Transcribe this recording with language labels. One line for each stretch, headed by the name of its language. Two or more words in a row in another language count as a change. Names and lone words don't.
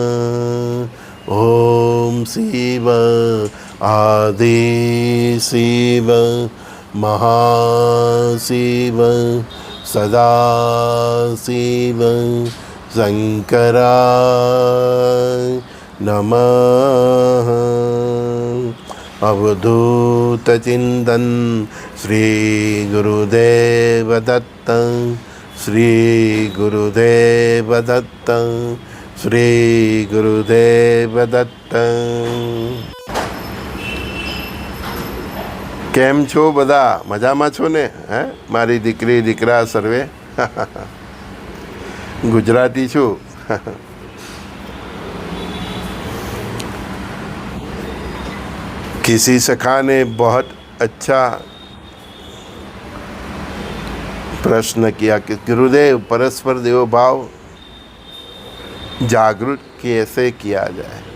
Sanskrit: ओम शिव आदि शिव महाशिव सदा शिव शंकराय नमः।
Marathi: अवधूत चिंतन श्री गुरुदेव दत्त, श्री गुरुदेव दत्त, श्री गुरुदेव दत्त।
Gujarati: કેમ છો બધા? મજામાં છો ને? હે મારી દીકરી દીકરા સર્વે? ગુજરાતી છું।
Hindi: किसी सखा ने बहुत अच्छा प्रश्न किया कि गुरुदेव परस्पर देव भाव जागृत कैसे किया जाए।